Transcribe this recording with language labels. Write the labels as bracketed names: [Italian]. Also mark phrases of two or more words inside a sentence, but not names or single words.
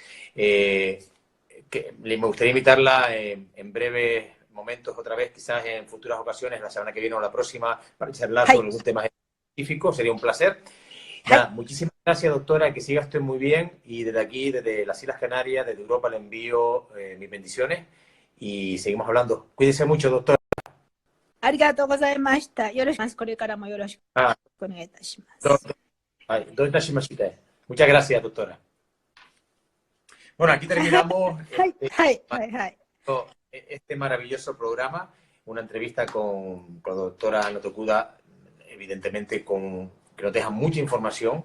[Spanish] Me gustaría invitarla en breves momentos otra vez, quizás en futuras ocasiones, la semana que viene o la próxima, para charlar sobre algún tema específico. Sería un placer. Nada, muchísimas gracias, doctora, que siga usted muy bien, y desde aquí, desde las Islas Canarias, desde Europa, le envío mis bendiciones y seguimos hablando. Cuídese mucho, doctora. [Japanese] ありがとうございました。よろしくお願いします。これからもよろしくお願いいたします。 [Spanish] Muchas gracias, doctora. Bueno, aquí terminamos este maravilloso programa, una entrevista con la doctora Anna Tokuda, evidentemente que nos deja mucha información.